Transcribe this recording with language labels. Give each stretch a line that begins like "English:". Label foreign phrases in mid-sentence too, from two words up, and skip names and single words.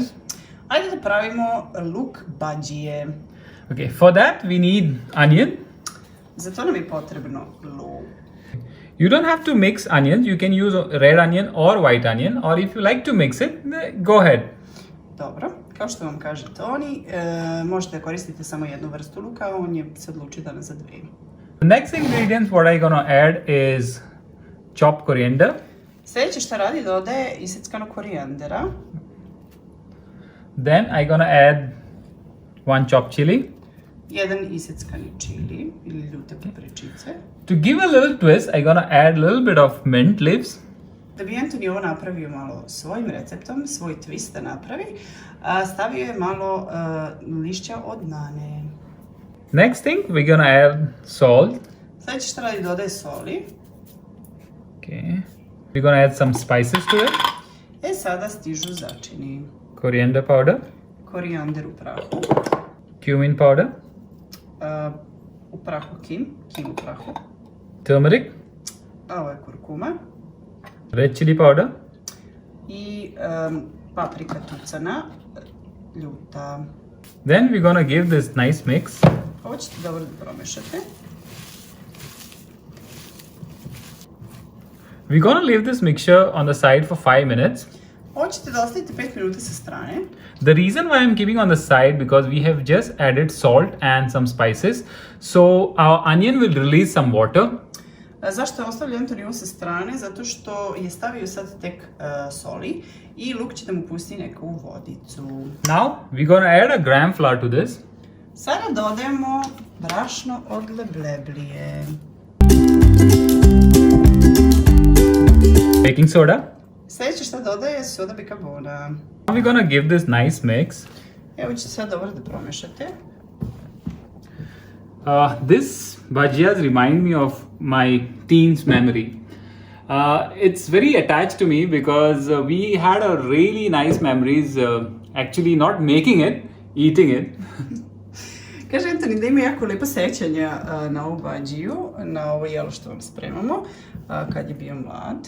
Serbian: Ajde da pravimo luk bhađije.
English: Okay, for that we need onion.
Serbian: Za to nam je potrebno luk.
English: You don't have to mix onions. You can use red onion or white onion, or if you like to mix it, go ahead.
Serbian: Dobro, kao što vam kaže Toni, možete koristiti samo jednu vrstu luka, on je se odlučio danas za dve.
English: The next ingredient what I'm gonna add is chopped coriander.
Serbian: Sljedeće što radi dodaje iseckanog korijandera.
English: Then I'm gonna add one chopped chili.
Serbian: Jedan iseckani čili ili ljute papričice.
English: To give a little twist, I'm gonna add a little bit of mint leaves.
Serbian: Da bi Anthony ovo napravio malo svojim receptom, svoj twist da napravi, stavio je malo lišća od nane.
English: Next thing, we're gonna add salt.
Serbian: Sljedeće što radi dodaje soli.
English: Okay. We're gonna add some spices to it.
Serbian: Sada stižu začini.
English: Coriander powder.
Serbian: Korijander u prahu.
English: Cumin powder.
Serbian: U prahu kim u prahu.
English: Turmeric.
Serbian: A ovo je kurkuma.
English: Red chili powder.
Serbian: I paprika tucana, ljuta.
English: Then we're gonna give this nice mix.
Serbian: Ovo ćete dobro da promešate.
English: We're gonna leave this mixture on the side for 5 minutes.
Serbian: Ovo ćete da ostavite 5 minuta sa strane.
English: The reason why I'm keeping on the side because we have just added salt and some spices, so our onion will release some water.
Serbian: Zašto je ostavio Anthony ovo sa strane? Zato što je stavio sad tek soli i luk će da mu pusti neku vodicu.
English: Now we're gonna add a gram flour to this.
Serbian: Sada dodajemo brašno od lebleblije.
English: Baking soda.
Serbian: Sljedeće što dodaje je soda bikarbona.
English: Now we're gonna give this nice mix.
Serbian: Evo ćete sad dobro da promešate.
English: This bhajiyas remind me of my teens memory. It's very attached to me because we had a really nice memories actually not making it, eating it.
Serbian: Kaže Anthony da ima jako lepa sećanja na ovu bhađiju, na ovo jelo što vam spremamo, kad je bio mlad.